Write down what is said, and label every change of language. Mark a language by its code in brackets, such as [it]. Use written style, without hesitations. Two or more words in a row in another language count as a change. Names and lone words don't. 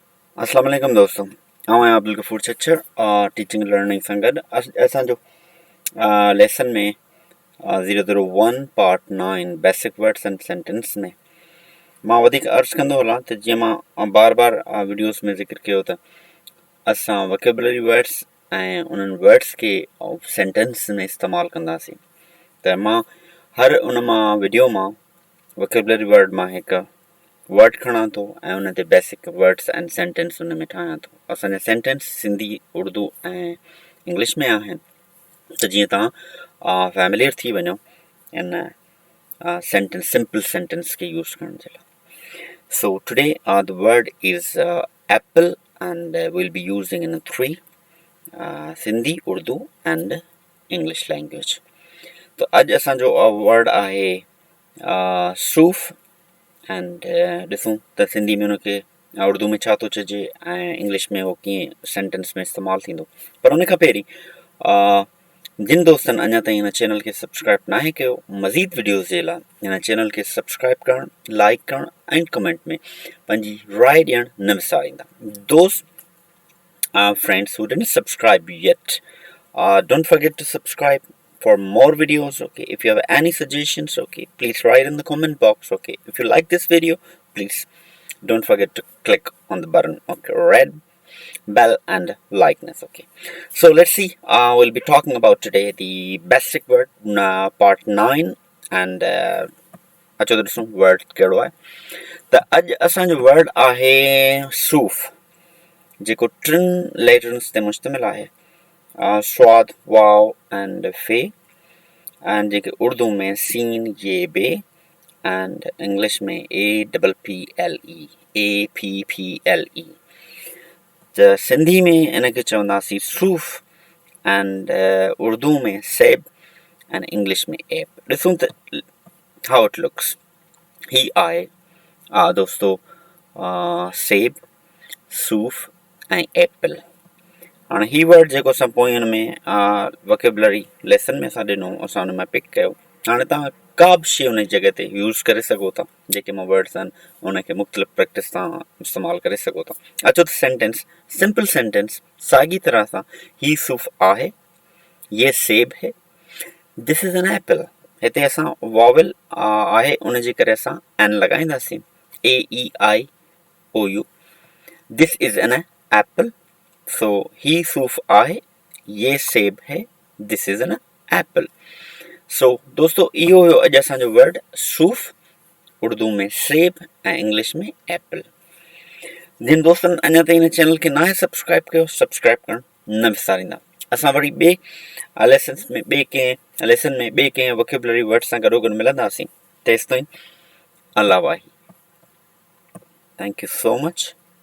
[ar] السلام عليكم [sd] दोस्तों, आऊं आहियां अब्दुल गफूर छच्छर [en] teaching learning [sd] सां गॾु असांजो लेसन में 001 पार्ट 9 [en] basic words and sentence [sd] में मां वधीक अर्ज़ कंदो हलां त जीअं मां बार बार वीडियोस में ज़िक्र कयो त असां [en] vocabulary words [sd] ऐं उन्हनि वर्ड्स खे सेंटेंस में इस्तेमालु कंदासीं। त मां हर उन मां वीडियो मां [en] vocabulary word [sd] मां हिकु वर्ड खणा थो ऐं उन ते [en] basic words and sentence [sd] उन में ठाहियां थो। असांजा सेंटेंस सिंधी, उर्दू ऐं इंग्लिश में आहिनि, त जीअं तव्हां फैमिलियर थी वञो इन सेंटेंस [en] simple sentence [sd] खे यूज़ करण जे लाइ। [en] So today the word is apple and will be using in 3 Sindhi, Urdu and English language. [sd] तो अॼु असांजो वर्ड आहे सूफ़ एंड ॾिसूं त सिंधी में उनखे उर्दू में छा थो चइजे ऐं इंग्लिश में उहो कीअं सेंटेंस में इस्तेमालु थींदो। पर उन खां पहिरीं जिन दोस्तनि अञा ताईं हिन चैनल खे सब्सक्राइब नाहे कयो, मज़ीद वीडियोज़ जे लाइ हिन चैनल खे सब्सक्राइब करणु, लाइक करणु ऐं कमेंट में पंहिंजी राय ॾियणु न विसारींदा। [en] दोस्त friends who didn't subscribe yet, don't forget to subscribe for more videos. Okay, if you have any suggestions, okay, please write in the comment box. Okay, if you like this video, please don't forget to click on the button, okay, red bell and likeness. Okay, so let's see, we'll be talking about today the basic word part 9 and [sd] अचो त ॾिसूं वर्ड कहिड़ो आहे। त अॼु असांजो वर्ड आहे सूफ़, जेको 3 लेटर्स ते मुश्तमिल आहे, स्वाद, वाव एंड फे, एंड जेके उर्दू में सीन, ये, बे एंड इंग्लिश में APPLE, APPLE। त सिंधी में इनखे चवंदासीं सूफ़ एंड उर्दू में सेब एंड इंग्लिश में एप। ॾिसूं त [en] how it looks. [sd] ही आहे दोस्तो सेब, सूफ़ ऐं एप्पल। हाणे ही वर्ड जेको असां पोइ हुन में वोकेबुलरी लेसन में असां ॾिनो, असां हुन में पिक कयो। हाणे तव्हां का बि शइ उन जॻह ते यूज़ करे सघो था, जेके मां वर्ड्स आहिनि उनखे मुख़्तलिफ़ प्रैक्टिस सां इस्तेमालु करे सघो था। अचो त सेंटेंस, [en] simple sentence [sd] साॻी तरह सां, ही सूफ़ आहे, [ur] یہ سیب ہے, [en] this is an apple. [sd] हिते असां वॉवल आहे उन जे करे असां एन लॻाईंदासीं, [en] AEIOU। this is an apple, so [sd] ही सूफ़ आहे, [ur] یہ سیب ہے, [en] this is an apple. [sd] सो दोस्तों इहो हुयो अॼु असांजो वर्ड सूफ़, उर्दू में सेब ऐं इंग्लिश में एप्पल। जिन दोस्तनि अञा ताईं हिन चैनल खे नाहे सब्सक्राइब कयो, सब्सक्राइब करणु न विसारींदा। असां वरी ॿिए लेसन में ॿिए कंहिं वोकेबुलरी वर्ड सां गॾो गॾु मिलंदासीं। तेसिताईं अल्लाह वाही। [en] thank you so much.